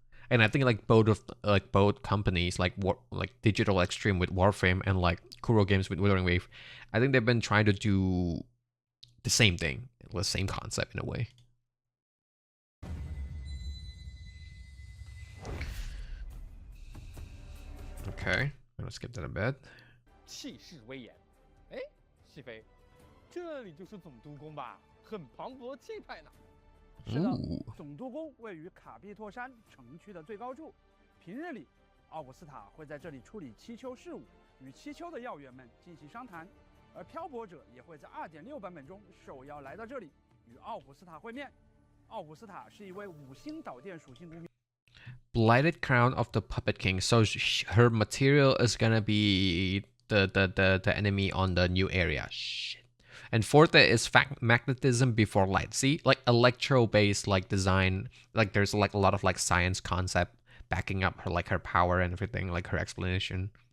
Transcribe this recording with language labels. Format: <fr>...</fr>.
<en>And I think like both companies like Digital Extreme with Warframe and like Kuro Games with Wuthering Wave, I think they've been trying to do the same thing, the same concept in a way. Okay, I'm gonna skip that a bit.</en> <zh>气势威严。哎，西飞，这里就是总督宫吧？很磅礴气派呢。是的 Ooh. 总督宫位于卡碧托山城区的最高处，平日里，奥古斯塔会在这里处理七丘事务，与七丘的要员们进行商谈，而漂泊者也会在2.6版本中受邀来到这里与奥古斯塔会面。奥古斯塔是一位5星导电属性公民。</zh> <en>Blighted Crown of the Puppet King. So her material is gonna be the enemy on the new area. Shit. And Forte is magnetism before light. See, like electro-based like design. Like there's like a lot of like science concept backing up her like her power and everything, like her explanation.</en>